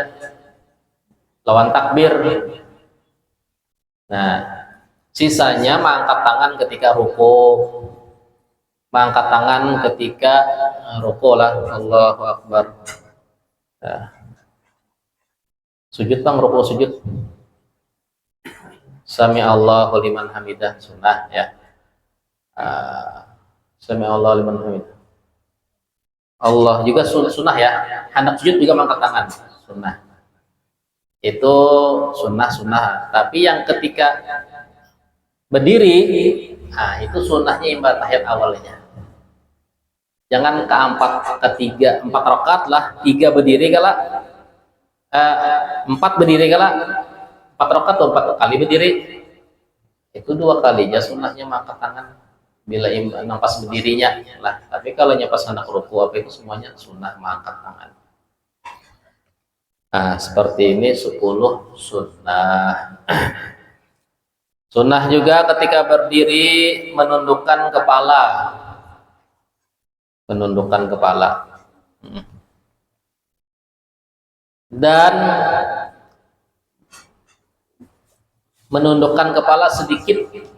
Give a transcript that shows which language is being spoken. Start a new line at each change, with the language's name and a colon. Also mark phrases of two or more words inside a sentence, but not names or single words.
Banjar: Lawan takbir. Nah, sisanya mangkat tangan ketika ruku. Mangkat tangan ketika ruku lah.
Arabic: الله أكبر.
Banjar: Nah. Sujud bang, ruku sujud.
Arabic: سمع الله لمن حمده,
Banjar: sunnah ya.
Arabic: سمع الله لمن حمده.
Banjar: Allah juga sunnah ya. Hendak sujud juga mangkat tangan, sunnah. Itu sunnah. Tapi yang ketika berdiri, nah itu sunnahnya imbah tahiyat awalnya. Jangan ketiga, 4 rakaat lah, 3 berdiri kala, 4 berdiri kala, 4 rakaat atau 4 kali berdiri. Itu 2 kalinya sunnahnya mangkat tangan. Bila nampas berdirinya lah, tapi kalau nyapas hendak ruku apa itu semuanya sunnah mangkat tangan. Nah, seperti ini 10 sunnah. Sunnah juga ketika berdiri menundukkan kepala. Menundukkan kepala. Dan menundukkan kepala sedikit.